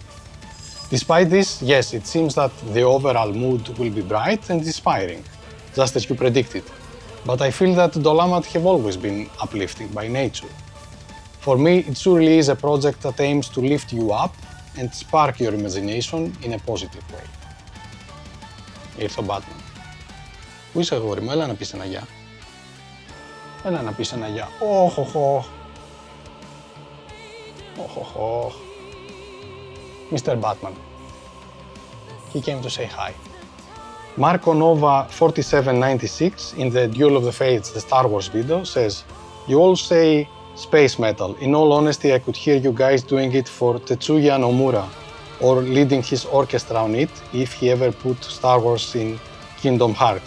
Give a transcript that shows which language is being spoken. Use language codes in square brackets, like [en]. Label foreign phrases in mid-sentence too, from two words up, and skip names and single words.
[en] Despite this, yes, it seems that the overall mood will be bright and inspiring, just as you predicted. But I feel that Dolamat have always been uplifting by nature. For me, it surely is a project that aims to lift you up and spark your imagination in a positive way. [el] Ήρθε ο Batman. Πού είσαι αγόρι μου, έλα να πεις ένα γεια. Έλα να πεις ένα γεια. Όχοχο. Όχοχο. [en] Mr. Batman. He came to say hi. Marco Nova 4796 in the Duel of the Fates, the Star Wars video, says, "You all say space metal. In all honesty, I could hear you guys doing it for Tetsuya Nomura, or leading his orchestra on it if he ever put Star Wars in Kingdom Hearts.